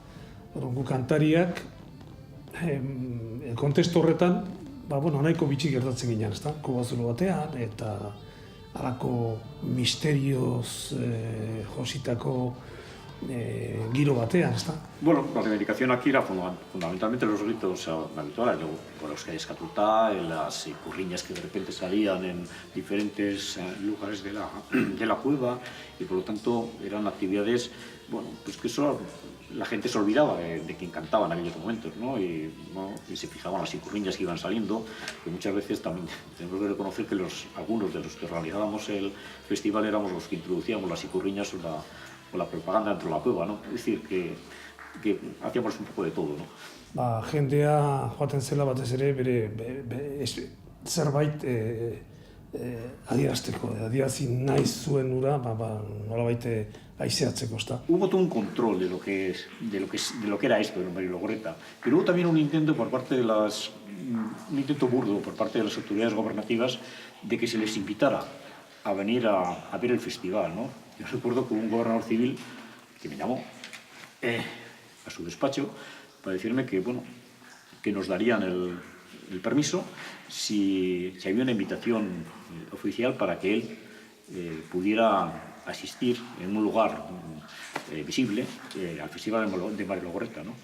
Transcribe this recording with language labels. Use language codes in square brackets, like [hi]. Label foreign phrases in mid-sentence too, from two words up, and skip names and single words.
[eu] Gu kantariak, kontestu horretan, nahiko bitxik gertatzen ginen, ez da? Kubazulo batean, eta halako misterioz jositako giro batean, ez da? [es] Bueno, la reivindicación aquí era fundamentalmente los gritos habituales, los que hay escatuta, las icurriñas que de repente salían en diferentes lugares de la cueva y por lo tanto eran actividades, pues que eso la gente se olvidaba de quien cantaba en aquellos momentos, ¿no? Y se fijaban las icurriñas que iban saliendo, que muchas veces también tenemos que reconocer que algunos de los que organizábamos el festival éramos los que introducíamos las icurriñas o la propaganda dentro de la cueva, ¿no? Es decir, que hacíamos un poco de todo, ¿no? [eu] Jendea joaten zela batez ere bere zerbait adierazteko, adierazi nahi zuen ura, nolabait aizeatzeko, ezta. [es] Hubo todo un control de lo que era esto de María Logorreta, pero hubo también un intento por parte de un intento burdo por parte de las autoridades gobernativas de que se les invitara a venir a ver el festival, ¿no? Yo recuerdo que un gobernador civil que me llamó a su despacho para decirme que nos darían el permiso si había una invitación oficial para que él pudiera asistir en un lugar visible al Festival de Marilogorreta, ¿no?